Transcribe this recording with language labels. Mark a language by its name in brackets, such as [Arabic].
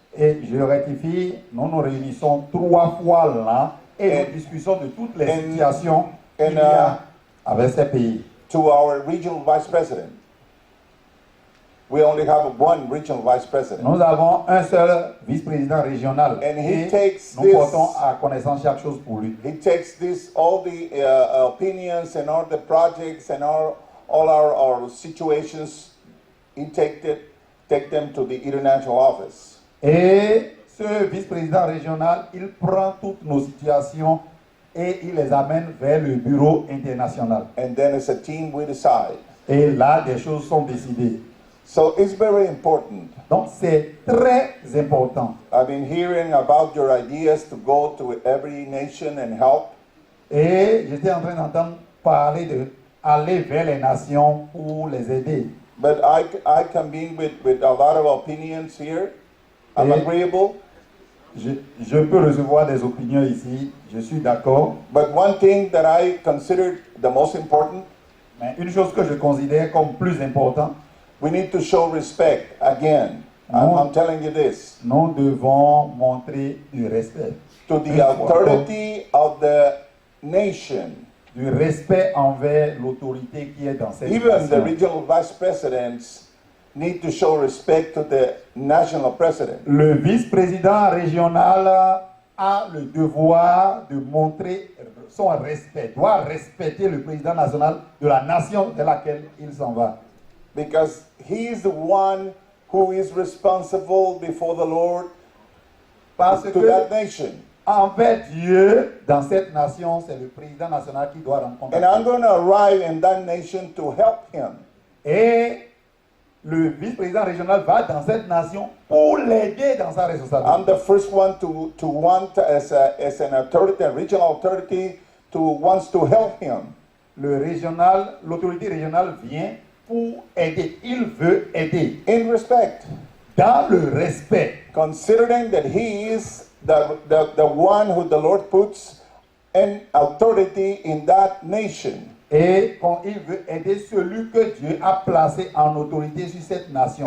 [French] Et je rectifie, nous nous réunissons 3 fois là et nous discutons de toutes les situations qu'il y a avec ces pays. [English] To our regional vice president. We only have one regional vice president. [French] Nous avons un seul vice-président régional. [English] And he [French] et [English] takes [French] nous portons à connaissance chaque chose pour lui. [English] He takes all the opinions and all the projects and all our situations. He take them to the international office. [French] Et ce vice-président régional, il prend toutes nos situations et il les amène vers le bureau international. [English] And then as a team we decide. [French] Et là, des choses sont décidées. [English] So it's very important. [French] Donc c'est très important. [English] I've been hearing about your ideas to go to every nation and help. [French] Et j'étais en train d'entendre parler de aller vers les nations pour les aider. [English] But I convene with a lot of opinions here. I'm agreeable. [French] Je peux recevoir des opinions ici, je suis d'accord. [English] But one thing that I consider the most important, [French] mais une chose que je considère comme plus importante, [English] we need to show respect again. I'm telling you this. [French] Nous devons montrer du respect. [English] To the authority of the nation. [French] Du respect envers l'autorité qui est dans cette [English] Even [French] nation. [English] the regional vice presidents need to show respect to the national president. [French] Le vice-président régional a le devoir de montrer son respect, doit respecter le président national de la nation de laquelle il s'en va. [English] Because he is the one who is responsible before the Lord to that nation. [French] Envers Dieu, dans cette nation, c'est le président national qui doit rencontrer. [English] And I'm going to arrive in that nation to help him. [French] Et le vice-président régional va dans cette nation pour l'aider dans sa responsabilité. [English] I'm the first one to want as an authority, a regional authority, wants to help him. [French] L'autorité régionale vient pour aider. Il veut aider. [English] In respect. [French] Dans le respect. [English] Considering that he is the one who the Lord puts in authority in that nation. [French] Et quand il veut aider celui que Dieu a placé en autorité sur cette nation.